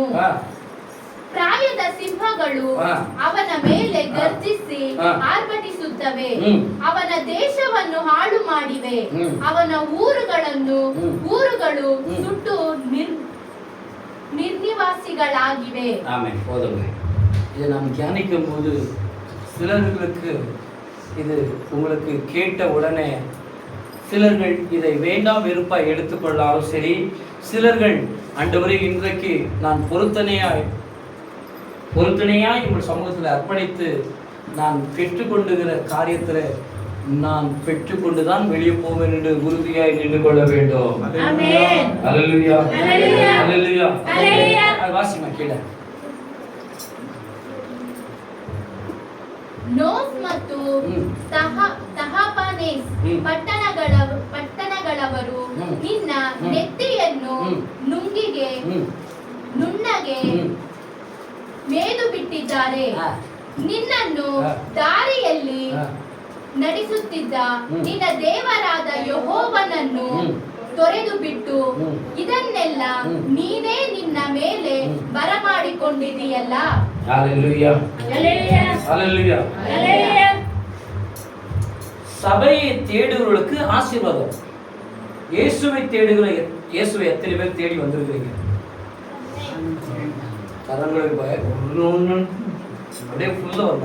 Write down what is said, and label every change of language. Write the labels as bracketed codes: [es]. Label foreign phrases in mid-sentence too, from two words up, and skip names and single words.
[kn] ಪ್ರಾಯದ ಸಿಂಹಗಳು ಅವನ ಮೇಲೆ ಗರ್ಜಿಸಿ ಆರ್ಭಟಿಸುತ್ತವೆ. ಅವನ ದೇಶವನ್ನು ಹಾಳು ಮಾಡಿವೆ. ಅವನ ಊರುಗಳು ಸುಟ್ಟು ನಿರ್ನಿವಾಸಿಗಳಾಗಿವೆ. [ta] ஆமென். போதுங்க. இதை நாம் தியானிக்கும் போது சிலர்களுக்கு இது உங்களுக்கு கேட்ட உடனே சிலர்கள் இதை வேண்டாம் வெறுப்பா எடுத்துக்கொள்ளாலும் சரி, சிலர்கள் ஆண்டவரே இன்றைக்கு நான் பொருத்தனையாய் உங்கள் சமூகத்தில் அர்ப்பணித்து நான் பெற்றுக்கொண்டுகிற காரியத்தில் நான் பெற்றுக்கொண்டுதான் வெளியே போவேன் என்று உறுதியாய் நின்று கொள்ள வேண்டும். அல்லேலூயா. அல்லேலூயா. வாசிமா கீழே. [kn] ನೋಫ್ ಮತ್ತು ತಹಪನೇಸ್ ಪಟ್ಟಣಗಳವರು ನಿನ್ನ ನೆತ್ತಿಯನ್ನು ನುಣ್ಣಗೆ ಮೇದು ಬಿಟ್ಟಿದ್ದಾರೆ. ನಿನ್ನನ್ನು ದಾರಿಯಲ್ಲಿ ನಡೆಸುತ್ತಿದ್ದ ನಿನ್ನ ದೇವರಾದ ಯೆಹೋವನನ್ನು ತೊರೆದು ಬಿಟ್ಟು ಇದನ್ನೆಲ್ಲ ನೀನೇ ನಿನ್ನ ಮೇಲೆ ಬರಮಾಡಿಕೊಂಡಿದೆಯಲ್ಲ. [ta] Hallelujah. Hallelujah. Hallelujah. Hallelujah. சபையை தேடுகிறவர்களுக்கு ஆசீர்வாதம். இயேசுவை தேடுகிற இயேசுவை எத்தனை பேர் தேடி வந்திருக்கிறீங்க? கரங்களுக்கு அப்படியே ஃபுல்லா வரணும்.